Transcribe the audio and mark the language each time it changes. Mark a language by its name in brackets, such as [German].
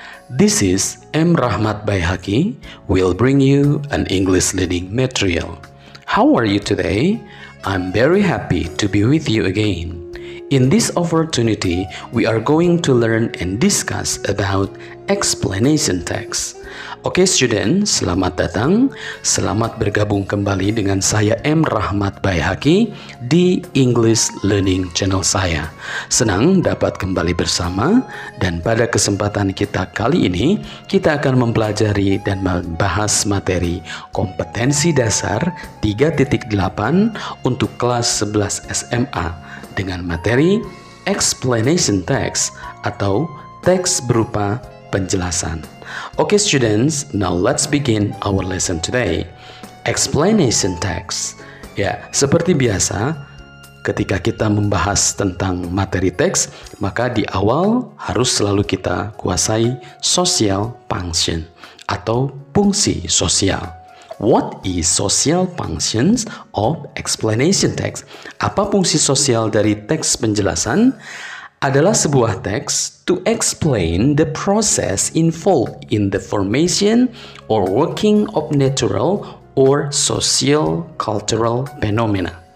[English] This is M. Rahmat Baihaqi will bring you an English learning material. How are you today? I'm very happy to be with you again. In this opportunity, we are going to learn and discuss about explanation text. [Indonesian] Oke student, selamat datang. Selamat bergabung kembali dengan saya M. Rahmat Baihaqi di English Learning Channel saya. Senang dapat kembali bersama, dan pada kesempatan kita kali ini kita akan mempelajari dan membahas materi kompetensi dasar 3.8 untuk kelas 11 SMA dengan materi explanation text atau teks berupa penjelasan. [English] Okay students, now let's begin our lesson today. [Indonesian] Explanation text. Ya, seperti biasa ketika kita membahas tentang materi teks, maka di awal harus selalu kita kuasai social function atau fungsi sosial. [English] What is social functions of explanation text? [Indonesian] Apa fungsi sosial dari teks penjelasan? Adalah sebuah teks [English] to explain the process involved in the formation or working of natural or social cultural phenomena.